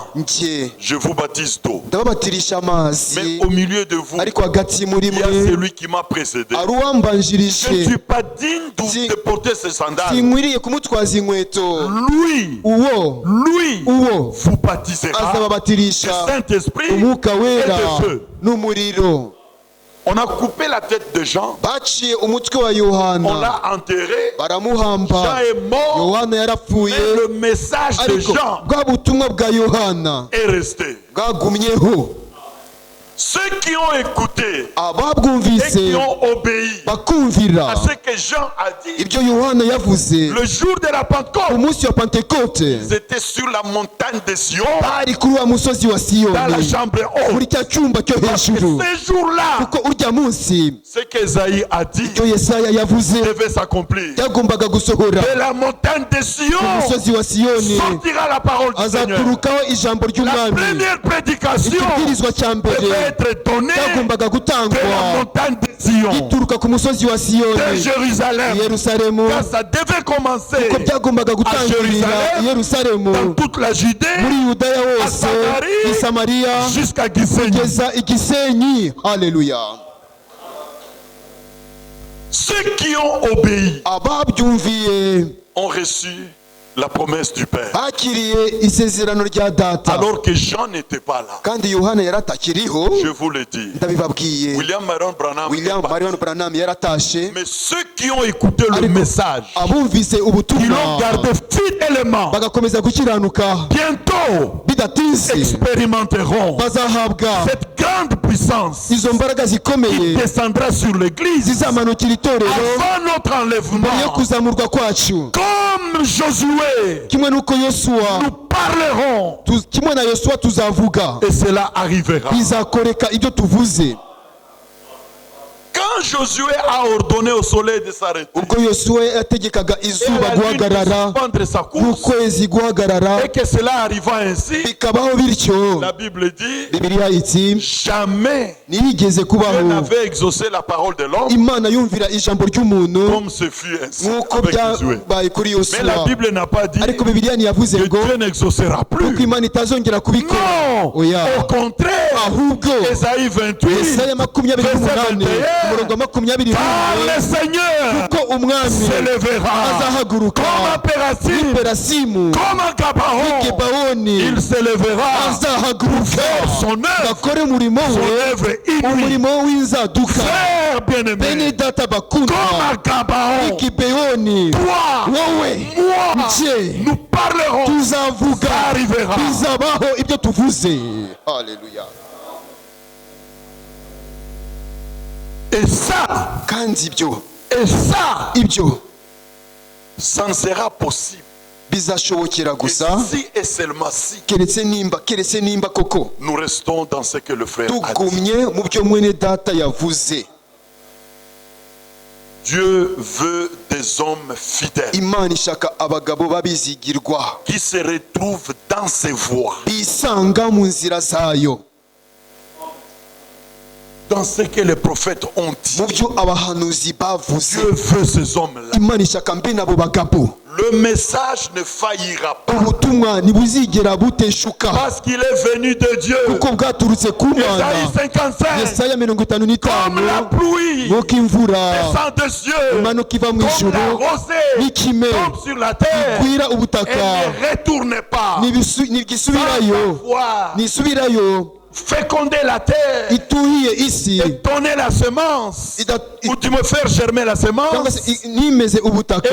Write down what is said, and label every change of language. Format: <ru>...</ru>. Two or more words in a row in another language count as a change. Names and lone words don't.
<rw>njye</rw> <fr>je vous baptise d'eau.</fr> <rw>ndababatirisha</rw> <fr>Mais</fr> <rw>amazi,</rw> <fr>au milieu de vous,</fr> <rw>ariko hagati muri</rw> <fr>il y a</fr> <rw>mwe</rw> <fr>celui qui m'a précédé.</fr> <rw>ari</rw> <fr>Je ne</fr> <rw>uwambanjirije,</rw> <fr>suis pas digne</fr> <rw>Si-</rw> <fr>de porter ses sandales.</fr> <rw>sinkwiriye kumutwaza inkweto.</rw> <fr>Lui</fr> <rw>uwo</rw> <fr>vous baptisera</fr> <rw>azababatirisha</rw> <fr>du Saint-Esprit</fr> <rw>umwuka</rw> <fr>et</fr> <rw>wera</rw> <fr>de feu.</fr> <rw>n'umuriro.</rw> <fr>On a coupé la tête de Jean,</fr> <rw>baciye umutwe wa</rw> <fr>on</fr> <rw>Yohana,</rw> <fr>l'a enterré.</fr> <rw>baramuhamba.</rw> <fr>Jean est mort,</fr> <rw>Yohana yarapfuye,</rw> <fr>mais le message de</fr> <rw>ariko</rw> <fr>Jean</fr> <rw>bwa butumwa bwa Yohana</rw> <fr>est resté.</fr> <rw>bwagumyeho.</rw> <fr>Ceux qui ont écouté et</fr> <rw>ababwumvise</rw> <fr>qui ont obéi</fr> <rw>bakumvira</rw> <fr>à ce que Jean a dit,</fr> <rw>ibyo Yohana yavuze,</rw> <fr>le jour de la Pentecôte,</fr> <rw>umunsi wa Pentekote</rw> <fr>ils étaient sur la montagne de Sion,</fr> <rw>bari kuri wa musozi wa</rw> <fr>dans la</fr> <rw>Siyoni,</rw> <fr>chambre</fr> <rw>muri</rw> <fr>haute.</fr> <rw>cya cyumba cyo hejuru,</rw> <fr>Ces jours-là,</fr> <rw>kuko urya munsi</rw> <fr>ce qu'Esaïe a dit</fr> <rw>ibyo Yesaya yavuze</rw> <fr>devait s'accomplir.</fr> <rw>byagombaga gusohora.</rw> <fr>De la montagne de</fr> <rw>Ku</rw> <fr>Sion</fr> <rw>musozi wa Siyoni</rw> <fr>sortira la parole du Seigneur.</fr> <rw>azaturukaho ijambo</rw> <fr>La</fr> <rw>ry'umwami.</rw> <fr>première prédication</fr> <rw>Ikibwirizwa cya mbere</rw> <fr>devait être donnée</fr> <rw>cyagombaga</rw> <fr>de la</fr> <rw>gutangwa</rw> <fr>montagne de Sion,</fr> <rw>gituruka ku musozi wa</rw> <fr>de</fr> <rw>Siyoni i</rw> <fr>Jérusalem.</fr> <rw>Yerusalemu,</rw> <fr>Car ça devait commencer</fr> <rw>ko byagombaga gutangirira i Yerusalemu,</rw> <fr>dans toute la Judée</fr> <rw>muri Yudaya hose,</rw> <fr>Samaria,</fr> <rw>i Samariya,</rw> <fr>jusqu'à Gisenyi.</fr> <rw>kugeza i Gisenyi. Haleluya.</rw> <fr>Ceux qui ont obéi</fr> <rw>ababyumviye</rw> <fr>ont reçu la promesse du Père.</fr> <rw>bakiriye isezerano rya data,</rw> <fr>Alors que Jean n'était pas là.</fr> <rw>kandi Yohana yaratakiriho.</rw> <fr>Je vous le dis.</fr> <rw>Ndabibabwiye,</rw> <fr>William Marion Branham.</fr> <rw>William Marion Branham yaratashe,</rw> <fr>Mais ceux qui ont écouté le</fr> <rw>Ariko,</rw> <fr>message,</fr> <rw>abumvise</rw> <fr>ils l'ont</fr> <rw>ubutumwa</rw> <fr>gardé fidèlement,</fr> <rw>bagakomeza gukiranuka,</rw> <fr>bientôt</fr> <rw>bidatinze</rw> <fr>expérimenteront</fr> <rw>bazahabwa</rw> <fr>cette grande puissance</fr> <rw>izo mbaraga</rw> <fr>qui</fr> <rw>zikomeye</rw> <fr>descendra sur l'église</fr> <rw>zizamanukira itorero</rw> <fr>avant notre</fr> <rw>mbere yo</rw> <fr>enlèvement.</fr> <rw>kuzamurwa kwacu.</rw> <fr>Comme Josué,</fr> <rw>Kimwe n'uko Yosuwa,</rw> <fr>nous parlerons</fr> <rw>kimwe na Yosuwa tuzavuga,</rw> <fr>et cela arrivera.</fr> <rw>bizakoreka ibyo tuvuze.</rw> <fr>Quand Quand Josué a ordonné au soleil de s'arrêter,</fr> <rw>ubwo yosuwa yategekaga</rw> <fr>et</fr> <rw>izuba</rw> <fr>la lune de</fr> <rw>guhagarara</rw> <fr>suspendre sa course,</fr> <rw>n'ukwezi guhagarara</rw> <fr>et que cela arriva ainsi,</fr> <rw>bikabaho bityo,</rw> <fr>la Bible dit,</fr> <rw>bibiliya iti</rw> <fr>jamais</fr> <rw>ntiyigeze</rw> <fr>Dieu</fr> <rw>kubaho</rw> <fr>n'avait exaucé la parole de l'homme</fr> <rw>imana yumvira ijambo ry'umuntu</rw> <fr>comme ce fut ainsi</fr> <rw>nk'uko</rw> <fr>avec Josué.</fr> <rw>byabaye kuri</rw> <fr>Mais la</fr> <rw>yosuwa,</rw> <fr>Bible n'a pas dit</fr> <rw>ariko bibiliya ntiyavuze</rw> <fr>que</fr> <rw>ngo</rw> <fr>Dieu n'exaucera</fr> <rw>kuko</rw> <fr>plus.</fr> <rw>imana itazongera kubikora.</rw> <fr>Non,</fr> <rw>Oya,</rw> <fr>au contraire,</fr> <rw>ahubwo</rw> <fr>Esaïe 28,</fr> <rw>Yesaya 28</rw> <fr>verset 21,</fr> <rw>umurongo wa 21</rw> <fr>car le Seigneur</fr> <rw>ko umwami</rw> <fr>s'élèvera</fr> <rw>azahaguruka</rw> <fr>comme un Pérasim,</fr> <rw>perasimu</rw> <fr>comme un Gabaon.</fr> <rw>Gebawoni,</rw> <fr>Il s'élèvera</fr> <rw>azahaguruka</rw> <fr>faire son œuvre,</fr> <rw>bakore umurimo</rw> <fr>son</fr> <rw>we,</rw> <fr>œuvre inouïe.</fr> <rw>umurimo w'inzaduka.</rw> <fr>Frère</fr> <rw>Bene</rw> <fr>bien-aimé,</fr> <rw>data</rw> <fr>comme</fr> <rw>bakundwa,</rw> <fr>un Gabaon,</fr> <rw>Gibeyoni,</rw> <fr>toi,</fr> <rw>wowe,</rw> <fr>moi,</fr> <rw>nje,</rw> <fr>nous parlerons,</fr> <rw>tuzavuga,</rw> <fr>ça arrivera.</fr> <rw>bizabaho ibyo tuvuze. Haleluya.</rw> <fr>Et ça,</fr> <rw>Kandi ibyo ibyo,</rw> <fr>ça ne sera possible</fr> <rw>bizashobokera</rw> <fr>que</fr> <rw>gusa</rw> <fr>si et seulement si</fr> <rw>keretse nimba koko</rw> <fr>nous restons dans ce que le frère a dit.</fr> <rw>tugumye mu byo mwene data yavuze.</rw> <fr>Dieu veut des hommes fidèles</fr> <rw>Imana ishaka abagabo babizigirwa</rw> <fr>qui se retrouvent dans ses voies,</fr> <rw>bisanga mu nzira zayo,</rw> <fr>dans ce que les prophètes ont dit.</fr> <rw>mu byo abahanuzi bavuze.</rw> <fr>Dieu veut ces hommes-là.</fr> <rw>Imana ishaka mbe nabo bagabo,</rw> <fr>Le message ne faillira pas</fr> <rw>ubutumwa ntibuzigera buteshuka</rw> <fr>parce qu'il est venu de Dieu.</fr> <rw>kuko bwaturutse ku Mana.</rw> <fr>Esaïe 55,</fr> <rw>Yesaya 55</rw> <fr>comme la pluie</fr> <rw>nk'uko imvura</rw> <fr>descend des cieux,</fr> <rw>imanuka iva mu</rw> <fr>comme</fr> <rw>ijuru</rw> <fr>la rosée</fr> <rw>n'ikime</rw> <fr>tombe sur la terre,</fr> <rw>igwira</rw> <fr>et</fr> <rw>ubutaka,</rw> <fr>ne retourne pas</fr> <rw>ntigisubirayo,</rw> <fr>voir</fr> <rw>nisubirayo,</rw> <fr>féconder la terre</fr> <rw>ituhiye isi,</rw> <fr>et donner la semence,</fr> <rw>ida-</rw> <fr>ou tu me faire germer la</fr> <rw>cyangwa</rw> <fr>semence</fr> <rw>se nimeze ubutaka,</rw>